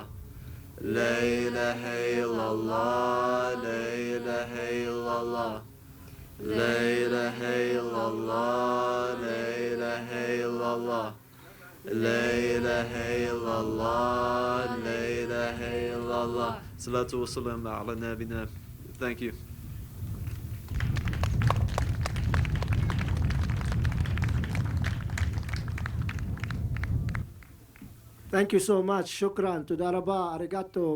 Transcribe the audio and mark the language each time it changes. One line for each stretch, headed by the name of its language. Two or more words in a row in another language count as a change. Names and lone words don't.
Arabic: لا إله إلا الله، لا إله إلا الله. لا إله إلا الله، لا إله إلا الله. لا إله إلا الله، لا إله إلا الله. صلاة وسلام على نبينا.
English: Thank you. Thank you so much. Shukran. Tudaraba. Arigato.